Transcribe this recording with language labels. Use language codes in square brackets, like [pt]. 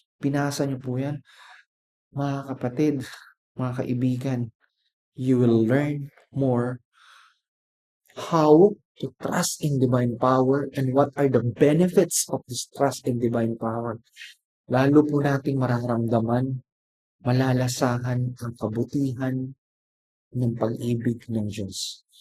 [tl] Pinasa niyo po yan, mga kapatid, mga kaibigan. [en] You will learn more how to trust in divine power and what are the benefits of this trust in divine power. [tl] Lalo po nating mararamdaman, malalasahan ang kabutihan ng pag-ibig ng Diyos.